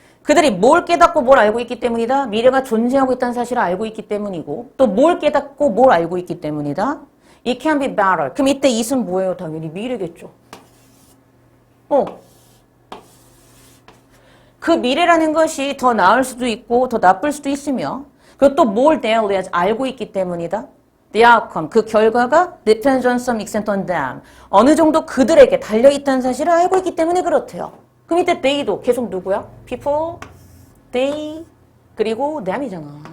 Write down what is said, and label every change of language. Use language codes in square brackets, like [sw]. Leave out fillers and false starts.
[ko] 그들이 뭘 깨닫고 뭘 알고 있기 때문이다. 미래가 존재하고 있다는 사실을 알고 있기 때문이고 또 뭘 깨닫고 뭘 알고 있기 때문이다. [en] It can be better. [ko] 그럼 이때 it은 뭐예요? 당연히 미래겠죠. 그 미래라는 것이 더 나을 수도 있고 더 나쁠 수도 있으며 그리고 또 뭘 대하려 알고 있기 때문이다. [en] The outcome, [ko] 그 결과가 [en] depends on some extent on them. [ko] 어느 정도 그들에게 달려있다는 사실을 알고 있기 때문에 그렇대요. 그럼 이때 they도 계속 누구야? people, they, 그리고 them이잖아.